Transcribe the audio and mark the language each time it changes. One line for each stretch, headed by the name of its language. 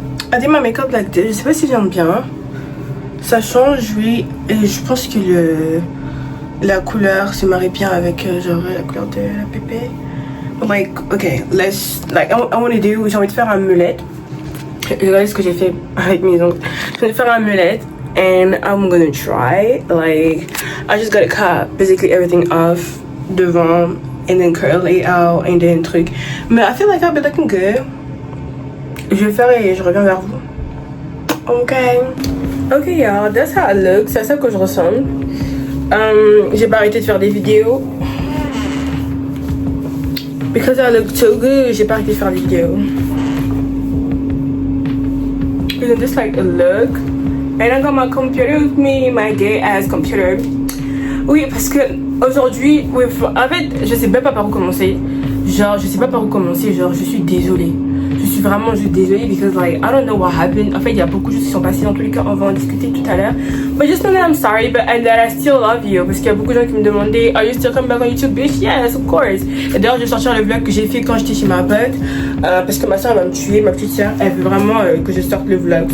English: I think my makeup like this.
French: Je sais pas si j'aime bien. Ça change, oui. Et je pense que la couleur se marie bien avec genre la couleur de la pépé.
English: Like, ok, let's. Like, I want to do.
French: J'ai envie de faire un mulette. Regardez ce que j'ai fait avec mes ongles. J'ai envie de faire un mulette.
English: And I'm gonna try. Like, I just gotta cut basically everything off devant. And then curl it out. And then truc. Mais I feel like I'll be looking good.
French: Je vais faire et je reviens vers vous.
English: Ok. Ok, y'all, that's how it looks.
French: C'est à ça que je ressemble. J'ai pas arrêté de faire des vidéos.
English: Because I look so good,
French: j'ai pas arrêté de faire des vidéos.
English: Isn't this like a look? And I got my computer with me, my gay ass computer.
French: Oui, parce que aujourd'hui, en fait, je sais même pas par où commencer. Genre, je sais pas par où commencer. Genre, je suis désolée. Je suis vraiment juste désolée
English: because like I don't know what happened.
French: En fait, il y a beaucoup de choses qui sont passées. Dans tous les cas, on va en discuter tout à l'heure.
English: But just know that I'm sorry, but and that I still love you.
French: Parce qu'il y a beaucoup de gens qui me demandaient,
English: Are you still coming back on YouTube, bitch? Yes, of course.
French: Et d'ailleurs, je vais sortir le vlog que j'ai fait quand j'étais chez ma pote. Parce que ma soeur va me tuer, ma petite soeur. Elle veut vraiment que je sorte le vlog.